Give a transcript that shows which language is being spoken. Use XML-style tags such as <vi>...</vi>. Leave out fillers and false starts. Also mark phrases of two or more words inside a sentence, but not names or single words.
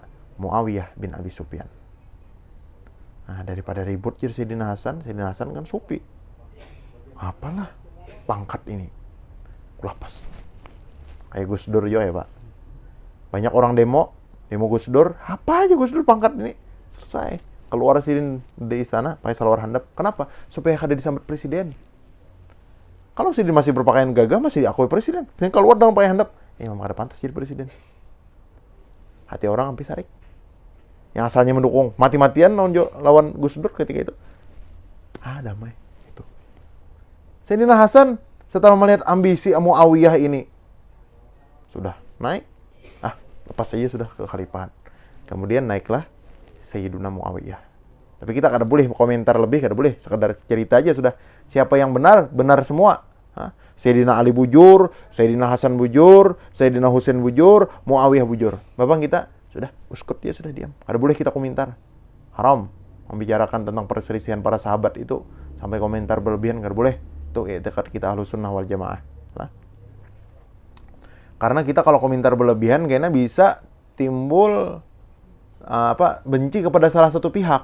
<bjn>Muawiyah bin Abi Sufyan. Nah, daripada ribut jadi Sayyidina Hasan kan supi. Apalah pangkat ini, kulapas.</bjn> <id>Kayak Gus Dur juga ya, Pak. Banyak orang demo Gus Dur, apa aja Gus Dur pangkat ini, selesai.</id> <bjn>Keluar Sidin di istana pakai salwar handap.</bjn> <id>Kenapa?</id> <bjn>Supaya kada disambut presiden. Kalau Sidin masih berpakaian gagah, masih diakui presiden. Dan keluar dengan pakai handap, memang kada pantas jadi presiden. Hati orang hampir sarik.</bjn> <id>Yang asalnya mendukung mati-matian lawan Gus Dur ketika itu, damai. Itu Sayyidina Hasan setelah melihat ambisi Muawiyah ini, sudah naik, lepas saja sudah ke khalifahan.</id> <bjn>Kemudian naiklah Sayyiduna Muawiyah. Tapi kita kada boleh komentar lebih, kada boleh, sekedar cerita aja sudah.</bjn> <id>Siapa yang benar, benar semua.</id> <bjn>Sayyidina Ali bujur, Sayyidina Hasan bujur, Sayyidina Husain bujur, Muawiyah bujur. Bapak kita sudah uskut, dia sudah diam. Kada boleh kita komentar.</bjn> <id>Haram membicarakan tentang perselisihan para sahabat itu sampai komentar berlebihan, kada boleh. Itu dekat kita Ahlus Sunnah wal Jamaah. Karena kita kalau komentar berlebihan kayaknya bisa timbul benci kepada salah satu pihak.</id>